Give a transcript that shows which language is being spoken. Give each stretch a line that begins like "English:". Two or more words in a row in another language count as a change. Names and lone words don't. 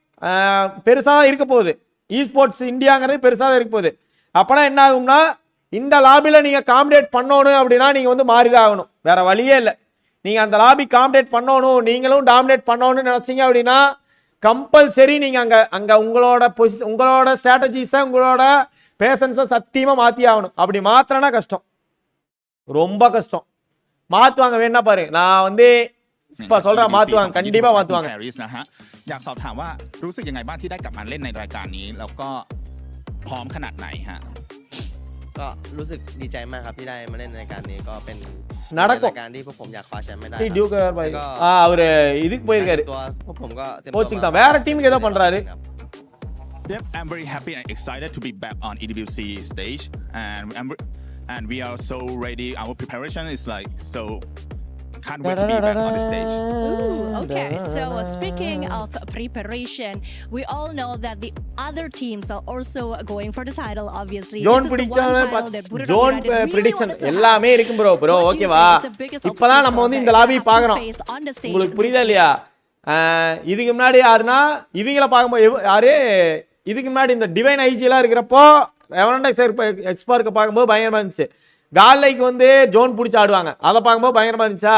Tamil: பெருசாக தான் இருக்க போகுது இஸ்போர்ட்ஸ் இந்தியாங்கிறது பெருசாக தான் இருக்க போகுது அப்போனா என்ன ஆகும்னா இந்த லாபியில் நீங்கள் காம்படேட் பண்ணணும் அப்படின்னா நீங்கள் வந்து மாறி தான் ஆகணும் வேறு வழியே இல்லை நீங்கள் அந்த லாபி காம்படேட் பண்ணணும் நீங்களும் டாமினேட் பண்ணணும்னு நினச்சிங்க அப்படின்னா கம்பல்சரி நீங்கள் அங்கே உங்களோட ஸ்ட்ராட்டஜிஸை உங்களோட பேஷன்ஸை சத்தியமாக மாற்றி ஆகணும் அப்படி மாத்திரனா கஷ்டம் ரொம்ப கஷ்டம் மாற்றுவாங்க வேணா பாரு நான் வந்து இப்போ சொல்கிறேன் மாற்றுவாங்க கண்டிப்பாக மாற்றுவாங்க
Thai: อยากสอบถามว่ารู้สึกยังไงบ้างที่ได้กลับมาเล่นในรายการนี้แล้วก็พร้อมขนาดไหนฮะ ก็รู้สึกดีใจมากครับที่ได้มาเล่นในรายการนี้ก็เป็น
Tamil: நடக்கும். டியூக் பாய் அவரு இதுக்கு போயிருக்காரு. கோச்சிங் தான் வேற டீமுக்கு ஏதோ பண்றாரு.
English: Yep, I'm very happy and excited to be back on EWC stage, and we are so ready. Our preparation is like so. Can't wait to be back on the stage. Ooh, okay. So speaking of preparation, we all know that the other teams are also going for the title. Obviously,
Tamil: John prediction எல்லாமே இருக்கும் bro. ஓகேவா? இப்பதான் நம்ம வந்து இந்த லாபி பார்க்கறோம். உங்களுக்கு புரியுதா இல்லையா? இதுக்கு முன்னாடி யாருன்னா இவங்கள பாக்கும்போது யாரு இதுக்கு முன்னாடி இந்த டிவைன் ஐஜி எல்லாம் இருக்கிறப்போ எக்ஸ்பார்க்க பார்க்கும்போது பயங்கரமா இருந்துச்சு. காலைக்கு வந்து ஜோன் பிடிச்சி ஆடுவாங்க, அதை பார்க்கும்போது பயங்கரமா இருந்துச்சா.